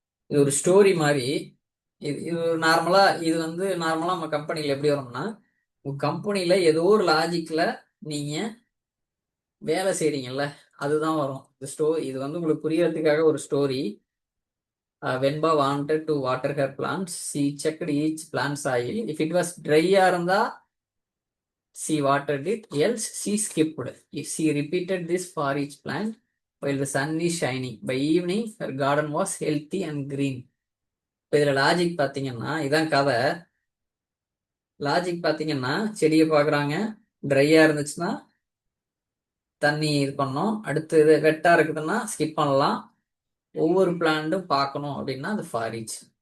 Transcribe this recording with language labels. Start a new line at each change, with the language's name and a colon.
Tamil: இது ஒரு ஸ்டோரி மாதிரி. இது நார்மலா இது வந்து நார்மலா நம்ம கம்பெனில எப்படி வரும்னா, உங்க கம்பெனில ஏதோ ஒரு லாஜிக்ல நீங்க வேலை செய்றீங்கல்ல, அதுதான் வரும். இது வந்து உங்களுக்கு புரியறதுக்காக ஒரு story.
English: Venba wanted to water her plants, she checked each plant soil. If it was dry-ஆ
Tamil: இருந்தா
English: she watered it, else she skipped. If she repeated this for each plant while the sun is shining, by evening her garden was healthy and green.
Tamil: இப்போ இதுல logic பாத்தீங்கன்னா, இதான் கதை. Logic பாத்தீங்கன்னா, செடியை பாக்குறாங்க, ட்ரையா இருந்துச்சுன்னா தண்ணி இது பண்ணோம், அடுத்து இது வெட்டா இருக்குதுன்னா ஸ்கிப் பண்ணலாம், ஒவ்வொரு பிளான்ட்டும் பார்க்கணும் அப்படின்னா அது ஃபாரிச்.